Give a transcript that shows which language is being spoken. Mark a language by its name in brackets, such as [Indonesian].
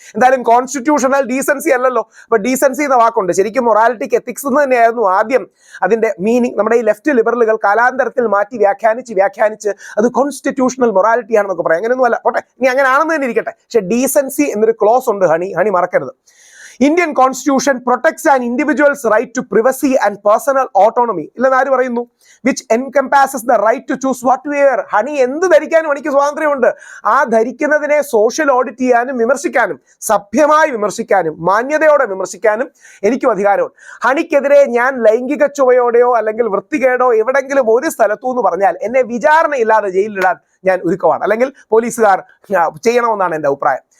[Malayalam] എന്തായാലും constitutional decency അല്ലല്ലോ. അപ്പൊ ഡീസൻസി എന്ന വാക്കുണ്ട്. ശരിക്കും മൊറാലിറ്റിക്ക് എത്തിക്സ് എന്ന് തന്നെയായിരുന്നു ആദ്യം അതിന്റെ മീനിങ്. നമ്മുടെ ഈ ലെഫ്റ്റ് ലിബറലുകൾ കാലാന്തരത്തിൽ മാറ്റി വ്യാഖ്യാനിച്ച് അത് കോൺസ്റ്റിറ്റ്യൂഷണൽ മൊറാലിറ്റി ആണെന്നൊക്കെ പറയാം. അങ്ങനെയൊന്നും അല്ല. പോട്ടെ, ഇനി അങ്ങനെ ആണെന്ന് തന്നെ ഇരിക്കട്ടെ. പക്ഷെ ഡീസൻസി എന്നൊരു ക്ലോസ് ഉണ്ട്. ഹണി മറക്കരുത്. [English] Indian Constitution protects an individual's right to privacy and personal autonomy. [Malayalam] ഇല്ലെന്ന് ആര് പറയുന്നു? [English] Which encompasses the right to choose what to wear. [Malayalam] Honey എന്ത് ധരിക്കാനും എനിക്ക് സ്വാതന്ത്ര്യമുണ്ട്. ആ ധരിക്കുന്നതിനെ സോഷ്യൽ ഓഡിറ്റ് ചെയ്യാനും വിമർശിക്കാനും സഭ്യമായി വിമർശിക്കാനും മാന്യതയോടെ വിമർശിക്കാനും എനിക്കും അധികാരമുണ്ട്. ഹണിക്കെതിരെ ഞാൻ ലൈംഗിക ചുവയോടെയോ അല്ലെങ്കിൽ വൃത്തികേടോ എവിടെങ്കിലും ഒരു സ്ഥലത്തു എന്ന് പറഞ്ഞാൽ എന്നെ വിചാരണയില്ലാതെ ജയിലിലിടാൻ ഞാൻ ഒരുക്കമാണ്, അല്ലെങ്കിൽ പോലീസുകാർ ചെയ്യണമെന്നാണ് എൻ്റെ അഭിപ്രായം.